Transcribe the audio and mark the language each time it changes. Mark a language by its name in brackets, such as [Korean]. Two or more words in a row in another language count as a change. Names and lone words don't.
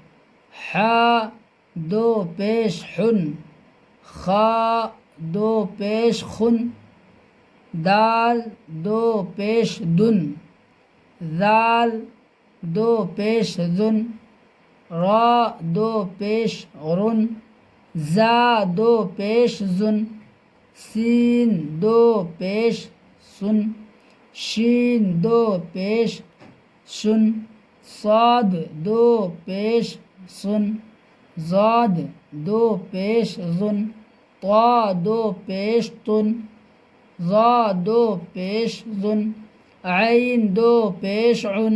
[Urdu] حا 2 پیش حن، خا 2 پیش خن، دال 2 پیش دن، ذال 2 پیش ذن، را 2 پیش غرن، زا 2 پیش زن، سین 2 پیش سن، شین 2 پیش شن، صاد 2 پیش سن، ضاد 2 پیش ظن، طا 2 پیش تن، ظا 2 پیش ظن، عین 2 پیش عن،